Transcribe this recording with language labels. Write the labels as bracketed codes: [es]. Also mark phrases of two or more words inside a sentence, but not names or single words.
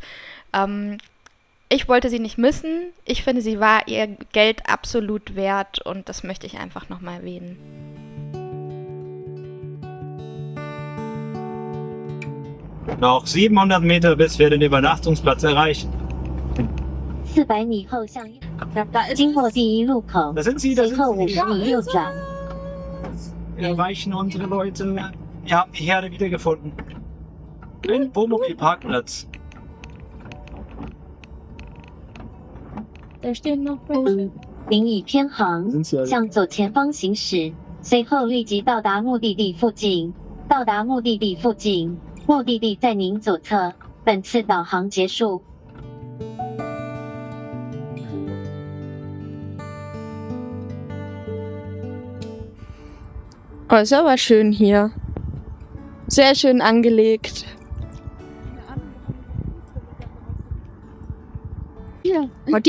[de] Ich wollte sie nicht missen. Ich finde, sie war ihr Geld absolut wert und das möchte ich einfach nochmal erwähnen. Noch 700 Meter, bis wir den Übernachtungsplatz erreichen. [zh] 400 米后向右，经过第一路口， [de] Da sind sie, [zh] 随后50米右转。 [de] Wir erreichen unsere Leute. Wir haben die Herde wiedergefunden. Ein Wohnmobilparkplatz. Da stehen noch welche. [zh] 您已偏航， [de] Sind sie also? [zh] 向左前方行驶，随后立即到达目的地附近。到达目的地附近，目的地在您左侧。本次导航结束。 [de] Oh, ist aber schön hier. Sehr schön angelegt. Ja. Mutti?